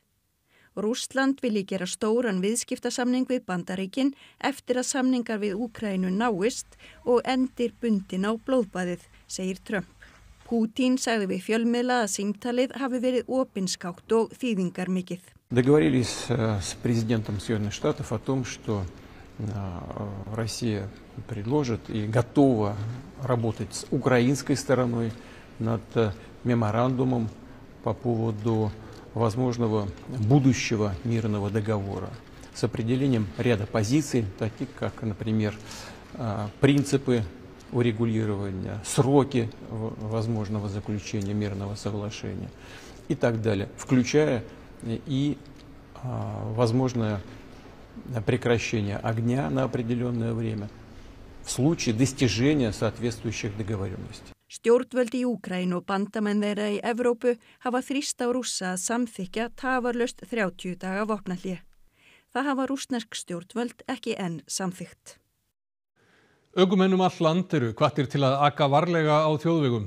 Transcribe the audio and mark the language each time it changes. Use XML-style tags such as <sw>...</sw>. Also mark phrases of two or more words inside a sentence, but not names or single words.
<is>Rússland vilji gera stóran viðskiptasamning við Bandaríkin eftir að samningar við Úkraínu náist og endir bundin á blóðbaðið, segir Trump. Pútín sagði við fjölmiðla að símtalið hafi verið opinskátt og þýðingarmikið.</is> <ru>Договорились с президентом Соединенных Штатов о том, что Россия предложит и готова работать с украинской стороной над меморандумом по поводу возможного будущего мирного договора с определением ряда позиций, таких как, например, принципы урегулирования, сроки возможного заключения мирного соглашения и так далее, включая и возможное прекращение огня на определенное время в случае достижения соответствующих договоренностей.</ru> <is>Stjórnvöld í Úkraínu og bandamenn þeirra í Evrópu hafa þrýst á Rússa að samþykkja tafarlaust 30 daga vopnahlé. Það hafa rússnesk stjórnvöld ekki enn samþykkt. Ökumenn all land eru hvattir til að aka varlega á þjóðvegum.</is>